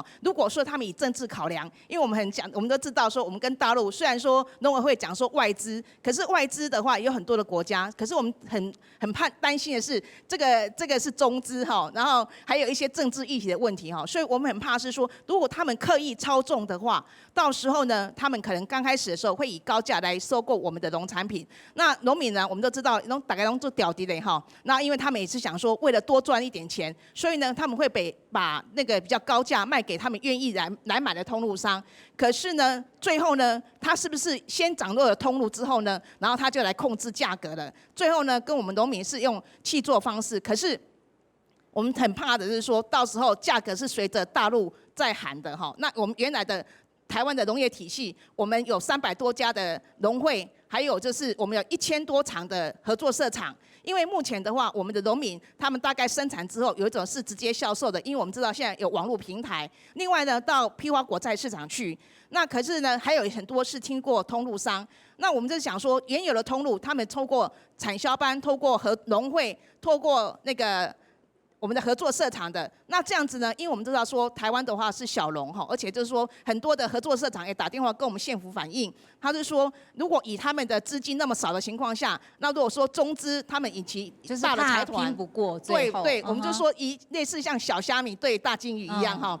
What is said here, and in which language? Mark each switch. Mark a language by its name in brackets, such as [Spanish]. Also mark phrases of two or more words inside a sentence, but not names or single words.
[Chinese] 如果說他們以政治考量，因為我們都知道說，我們跟大陸雖然說農委會講說外資，可是外資的話有很多的國家，可是我們很擔心的是，這個是中資哈，然後還有一些政治議題的問題哈，所以我們很怕是說，如果他們刻意操縱的話，到時候呢，他們可能剛開始的時候會以高價來收購我們的農產品。那農民呢，我們都知道，大概都做屌敵的哈，那因為他們也是想說，為了多賺一點錢。所以呢，他們會把那個比較高價賣給他們願意來買的通路商。可是呢，最後呢，他是不是先掌握了通路之後呢，然後他就來控制價格了？最後呢，跟我們農民是用契作方式。可是我們很怕的是說，到時候價格是隨着大陸在喊的哈。那我們原來的台灣的農業體系，我們有300多家的農會，還有就是我們有1000多場的合作社場。因為目前的話，我們的農民他們大概生產之後，有一種是直接銷售的，因為我們知道現在有網絡平台。另外呢，到批發果菜市場去，那可是呢，還有很多是經過通路商。那我們就想說，原有的通路，他們透過產銷班、透過農會、透過那個我们的合作社厂的。那这样子呢，因为我们知道说台湾的话是小农哈，而且就是说很多的合作社厂也打电话跟我们县府反映，他是说如果以他们的资金那么少的情况下，那如果说中资他们以及就是大的财团拼不过，对对，嗯我们就说类似像小虾米对大金鱼一样哈。